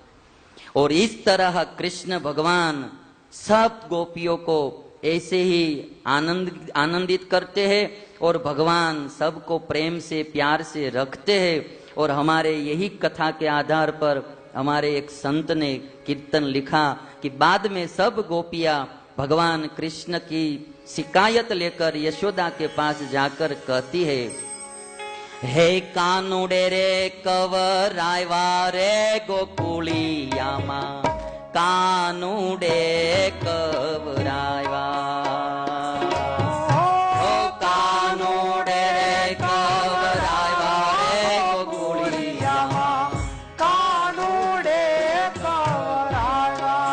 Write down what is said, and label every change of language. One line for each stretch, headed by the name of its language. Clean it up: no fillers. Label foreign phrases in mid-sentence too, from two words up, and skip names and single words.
Hindi: और इस तरह कृष्ण भगवान सब गोपियों को ऐसे ही आनंदित करते हैं और भगवान सबको प्रेम से प्यार से रखते हैं। और हमारे यही कथा के आधार पर हमारे एक संत ने कीर्तन लिखा कि बाद में सब गोपियां भगवान कृष्ण की शिकायत लेकर यशोदा के पास जाकर कहती है,
Gujarati: હે કાનુડે રે કવરાયવા રે ગોકુળિયામાં, કાનુડે કવરાયવા, ઓ કાનુડે રે કવરાયવા રે ગોકુળિયામાં, કાનુડે કવરાયવા।